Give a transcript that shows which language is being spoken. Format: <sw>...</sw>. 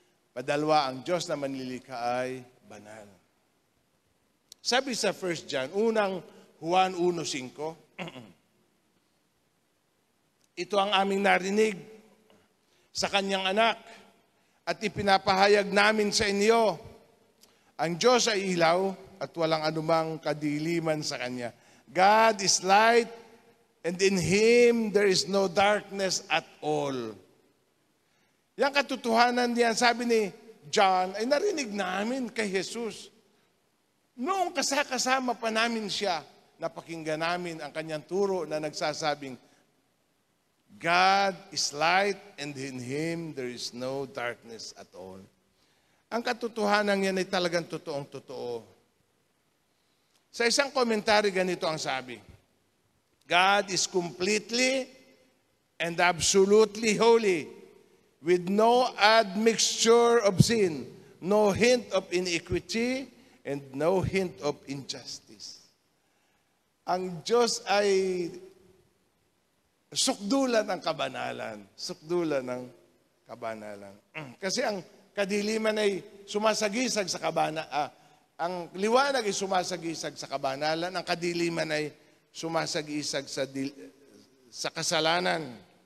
<tl>Padalwa, ang Diyos na manlilikha ay banal. Sabi sa 1 John, unang Juan 1:5, ito ang aming narinig sa kanyang anak at ipinapahayag namin sa inyo. Ang Diyos ay ilaw at walang anumang kadiliman sa kanya.</tl> <en>God is light and in Him there is no darkness at all.</en> <tl>Yang katotohanan diyan, sabi ni John, ay narinig namin kay Jesus. Noong kasama pa namin siya, napakinggan namin ang kanyang turo na nagsasabing,</tl> <en>God is light and in Him there is no darkness at all.</en> <tl>Ang katotohanan yan ay talagang totoong totoo. Sa isang komentary, ganito ang sabi,</tl> <en>God is completely and absolutely holy, with no admixture of sin, no hint of iniquity, and no hint of injustice.</en> <tl>Ang Diyos ay sukdulan ng kabanalan. Sukdulan ng kabanalan. Kasi ang kadiliman ay sumasagisag sa kabanalan. Ang liwanag ay sumasagisag sa kabanalan. Ang kadiliman ay sumasagisag sa kasalanan.</tl>